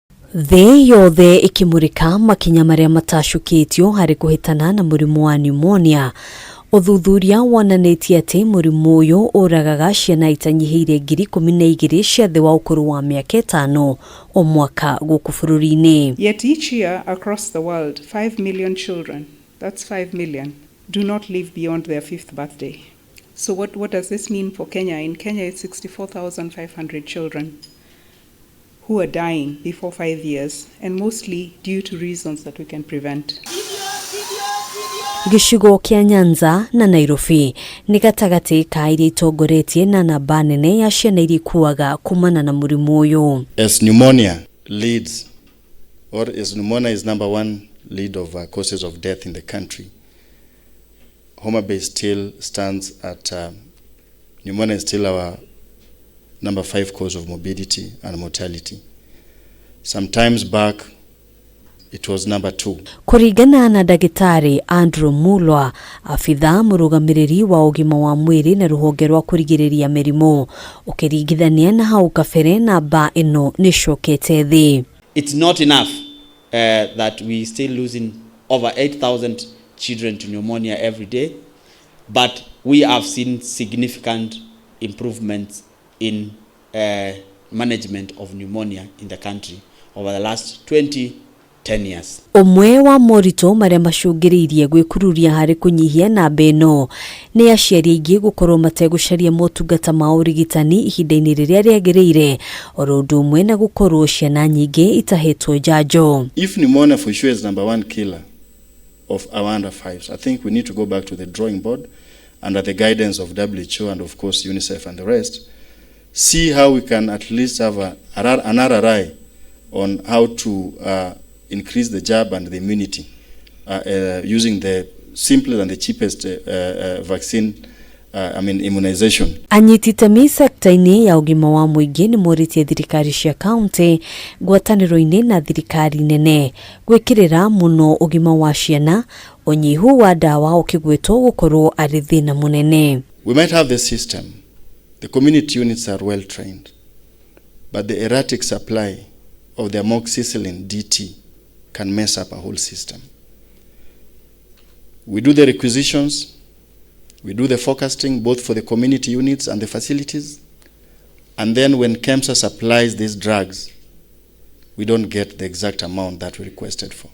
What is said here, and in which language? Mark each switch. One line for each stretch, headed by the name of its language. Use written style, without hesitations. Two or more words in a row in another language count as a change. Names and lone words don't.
Kikuyu: Thĩ yothe ikimurika makinya maria matacukitio hari kuhitana na murimu wa pneumonia. Uthuthuria wonanitie ati murimu uyu uragaga ciana itanyihiire 12,000 cia thĩ wa ukuru wa miaka 5 o mwaka guku bururi-ini.
English: Yet each year across the world 5 million children, that's 5 million, do not live beyond their 5th birthday. So what does this mean for Kenya? In Kenya it's 64,500 children who are dying before 5 years, and mostly due to reasons that we can prevent.
Kikuyu: Gicigo kia Nyanza na Nairobi ni gatagati ka iria itongoretie na namba nene ya ciana iria ikuaga kumana na murimu uyu.
English: As pneumonia leads, or as pneumonia is number one lead of causes of death in the country, Homa Bay still stands at pneumonia is still our number 5 cause of morbidity and mortality. Sometimes back it was number 2.
Kikuyu: Kuringana na Dagitari Andrew Mulwa, afitha murugamiriri wa ugima wa mwiri na ruhonge rwa kurigiriria mirimu, ukiringithania na hau kabere namba ino nicokete thi.
English: It's not enough that we still losing over 8,000 children to pneumonia every day, but we have seen significant improvements in management of pneumonia in the country over the last 10 years.
Kikuyu: Umwe wa morito maria macungiriirie gwikururia hari kunyihia namba ino ni aciari aingi gukorwo mategucaria motungata ma urigitani ihinda-ini riria riagiriire oro undu umwe na gukorwo ciana nyingi itahetwo njanjo.
English: If pneumonia for sure is number 1 killer of our under 5s, I think we need to go back to the drawing board under the guidance of WHO and of course UNICEF and the rest, see how we can at least have an RRI on how to increase the jab and the immunity using the simplest and the cheapest vaccine, immunization.
Kikuyu: Anyititemi sekta-ini ya ugima wa mwingi ni moritie thirikari cia kaunti ngwataniro-ini na thirikari nene gwikirira muno ugima wa ciana, unyihu wa dawa ukigwetwo gukorwo ari thina munene.
English: We might have the system, the community units are well trained, but the erratic supply of the amoxicillin DT can mess up a whole system. We do the requisitions, we do the forecasting both for the community units and the facilities, and then when KEMSA supplies these drugs, we don't get the exact amount that we requested for.